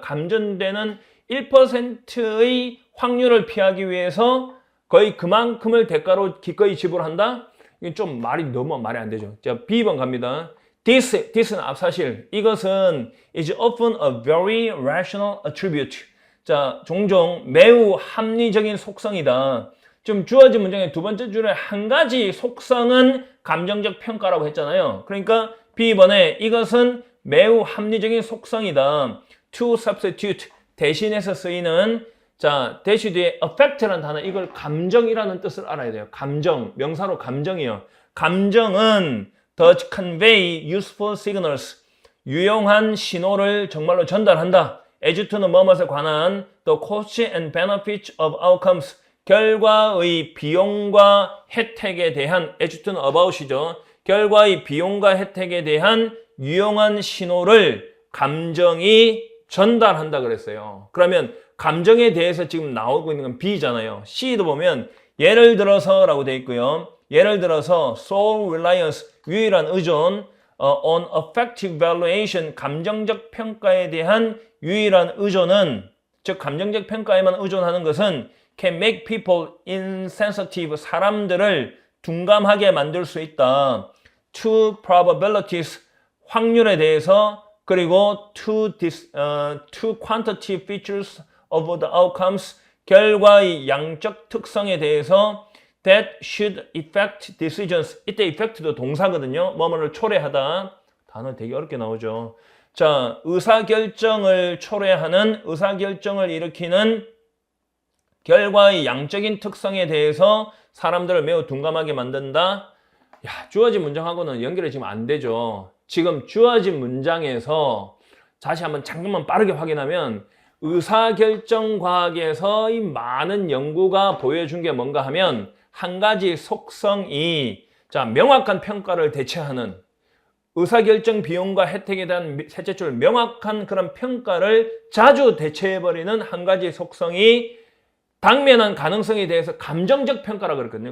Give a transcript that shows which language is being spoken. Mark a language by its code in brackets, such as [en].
[ko] 감전되는 1%의 확률을 피하기 위해서 거의 그만큼을 대가로 기꺼이 지불한다. 이게 좀 너무 말이 안 되죠. 자, B번 갑니다. This는 앞사실. 이것은 [en] is often a very rational attribute. [ko] 자, 종종 매우 합리적인 속성이다. 좀 주어진 문장의 두 번째 줄에 한 가지 속성은 감정적 평가라고 했잖아요. 그러니까 B번에 이것은 매우 합리적인 속성이다. [en] To substitute, [ko] 대신해서 쓰이는 자, 대시 뒤에 affect라는 단어, 이걸 감정이라는 뜻을 알아야 돼요. 감정, 명사로 감정이요. 감정은 [en] does convey useful signals, [ko] 유용한 신호를 정말로 전달한다. [en] as to는 [ko] 뭐뭐에 관한 [en] the cost and benefits of outcomes, [ko] 결과의 비용과 혜택에 대한 [en] as to는 about이죠. [ko] 결과의 비용과 혜택에 대한 유용한 신호를 감정이 전달한다 그랬어요. 그러면 감정에 대해서 지금 나오고 있는 건 B잖아요. C도 보면 예를 들어서 라고 되어 있고요. 예를 들어서 [en] sole reliance, [ko] 유일한 의존, [en] on affective valuation, [ko] 감정적 평가에 대한 유일한 의존은, 즉 감정적 평가에만 의존하는 것은 [en] can make people insensitive, [ko] 사람들을 둔감하게 만들 수 있다. [en] To probabilities, [ko] 확률에 대해서, 그리고 [en] to quantitative features of the outcomes, [ko] 결과의 양적 특성에 대해서 [en] that should affect decisions. [ko] 이때 affect도 동사거든요. 뭐뭐를 초래하다. 단어 되게 어렵게 나오죠. 자, 의사결정을 초래하는, 의사결정을 일으키는 결과의 양적인 특성에 대해서 사람들을 매우 둔감하게 만든다. 야, 주어진 문장하고는 연결이 지금 안 되죠. 지금 주어진 문장에서 다시 한번 잠깐만 빠르게 확인하면 의사결정 과학에서의 많은 연구가 보여준 게 뭔가 하면 한 가지 속성이 자, 명확한 평가를 대체하는 의사결정 비용과 혜택에 대한 셋째 줄 명확한 그런 평가를 자주 대체해버리는 한 가지 속성이 당면한 가능성에 대해서 감정적 평가라고 그랬거든요.